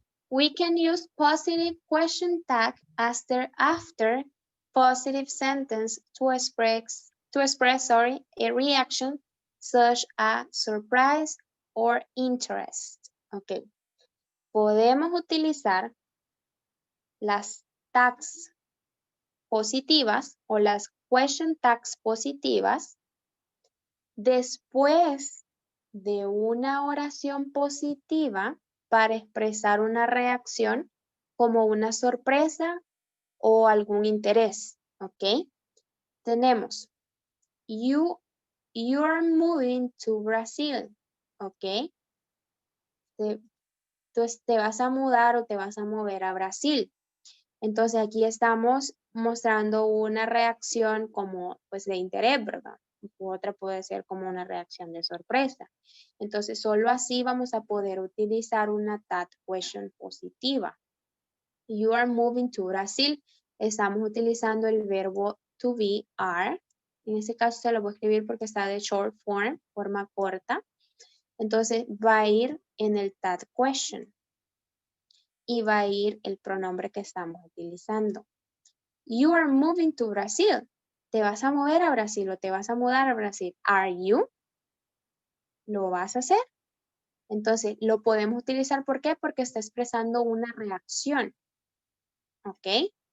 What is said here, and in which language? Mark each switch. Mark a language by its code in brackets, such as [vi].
[en] We can use positive question tag after positive sentence to express a reaction such as surprise or interest. Okay. [es] Podemos utilizar las tags positivas o las question tags positivas después de una oración positiva para expresar una reacción como una sorpresa o algún interés, ¿ok? Tenemos, [en] you are moving to Brazil. [es] ¿ok? Entonces te vas a mudar o te vas a mover a Brasil. Entonces aquí estamos mostrando una reacción como pues de interés, ¿verdad? Otra puede ser como una reacción de sorpresa. Entonces solo así vamos a poder utilizar una that question positiva. [en] You are moving to Brasil. [es] Estamos utilizando el verbo to be, are. En este caso se lo voy a escribir porque está de short form, forma corta. Entonces va a ir en el that question. Y va a ir el pronombre que estamos utilizando. [en] You are moving to Brazil. [es] ¿Te vas a mover a Brasil o te vas a mudar a Brasil? [en] Are you? [es] ¿Lo vas a hacer? Entonces, lo podemos utilizar. ¿Por qué? Porque está expresando una reacción. ¿Ok?